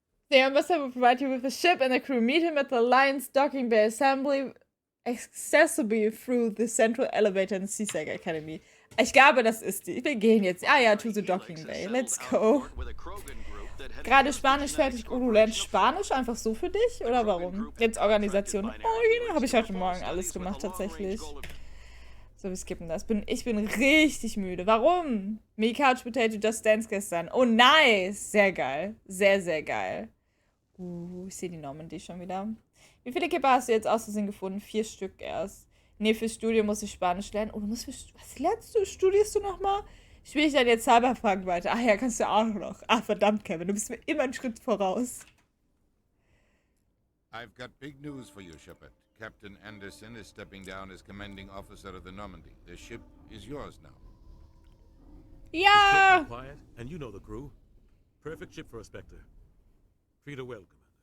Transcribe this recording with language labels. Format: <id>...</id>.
<en>The ambassador will provide you with a ship and a crew. Meet him at the Alliance Docking Bay Assembly, accessible through the central elevator in CSEC Academy.</en> <de>Ich glaube, das ist die. Wir gehen jetzt. Ah ja,</de> <en>to the Docking Bay. Let's go.</en> <de>Gerade Spanisch fertig. Oh, du lernst Spanisch einfach so für dich? Oder warum? Jetzt Organisation. Oh, ja, habe ich heute Morgen alles gemacht, tatsächlich. So, wir skippen das. Ich bin richtig müde. Warum? Me Couch Potato Just Dance gestern. Oh, nice. Sehr geil. Sehr, sehr geil. Ich sehe die Normandy schon wieder. Wie viele Kipper hast du jetzt aus Versehen gefunden? 4 Stück erst. Nee, fürs Studium muss ich Spanisch lernen. Oh, was lernst du? Studierst du nochmal? Spiele ich dann jetzt Cyberpunk weiter? Ach ja, kannst du auch noch. Ach, verdammt, Kevin. Du bist mir immer einen Schritt voraus.</de> <en>I've got big news for you, Shepard. Captain Anderson is stepping down as commanding officer of the Normandy. The ship is yours now.</en> <de>Ja!</de> <en>Quiet, and you know the crew. Perfect ship for a Spectre. Treat her well, Commander.</en>